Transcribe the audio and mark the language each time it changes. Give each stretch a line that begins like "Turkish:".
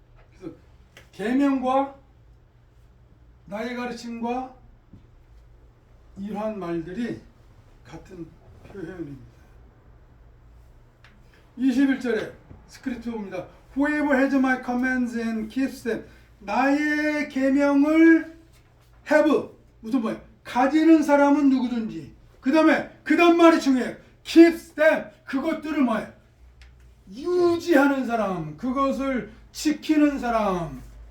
Korean: 그래서 계명과 나의 가르침과 이러한 말들이 같은 표현입니다. 21절에 스크립트입니다.
English: Whoever has my commands and keeps them.
Korean: 나의 계명을 have 무슨 뭐예요? 가지는 사람은 누구든지. 그 다음 말이 중요해요.
English: keeps them.
Korean: 그것들을 뭐예요? 유지하는 사람, 그것을 지키는 사람.